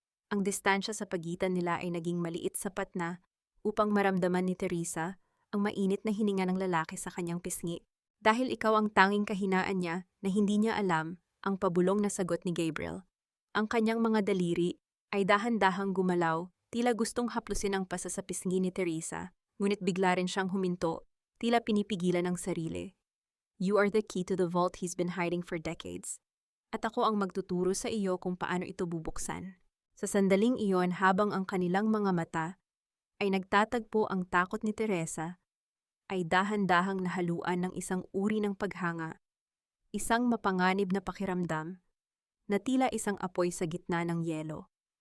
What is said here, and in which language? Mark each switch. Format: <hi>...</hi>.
<tl>Ang distansya sa pagitan nila ay naging maliit, sapat na upang maramdaman ni Teresa ang mainit na hininga ng lalaki sa kanyang pisngi. Dahil ikaw ang tanging kahinaan niya na hindi niya alam, ang pabulong na sagot ni Gabriel. Ang kanyang mga daliri ay dahan-dahang gumalaw, tila gustong haplusin ang pasa sa pisngi ni Teresa. Ngunit bigla rin siyang huminto, tila pinipigilan ang sarili.</tl> <en>You are the key to the vault he's been hiding for decades.</en> <tl>At ako ang magtuturo sa iyo kung paano ito bubuksan. Sa sandaling iyon, habang ang kanilang mga mata ay nagtatagpo, ang takot ni Teresa ay dahan-dahang nahaluan ng isang uri ng paghanga, isang mapanganib na pakiramdam na tila isang apoy sa gitna ng yelo.</tl>